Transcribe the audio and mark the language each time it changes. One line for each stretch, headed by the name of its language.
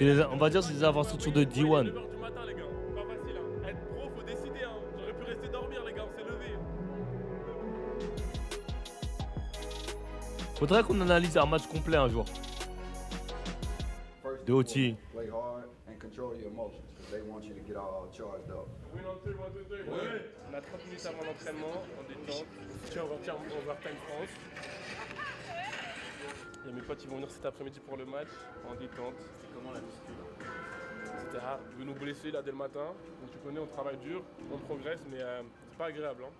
French: On va dire que c'est des infrastructures de D1. 9h du matin les gars, pas facile hein. Être pro, faut décider hein. J'aurais pu rester dormir les gars, on s'est levé. Faudrait qu'on analyse un match complet un jour. De Oti.
English: Play hard and control your emotions because they want you to get all charged up.
French: Oui, non, tu vois, ouais. On a 30 minutes avant l'entraînement, on détente. Tiens, on va faire Overtime France. Il y a mes potes qui vont venir cet après-midi pour le match, en détente. C'est comment la muscu? C'était hard. Je veux nous blesser là dès le matin. Donc tu connais, on travaille dur, on progresse, mais c'est pas agréable. Hein.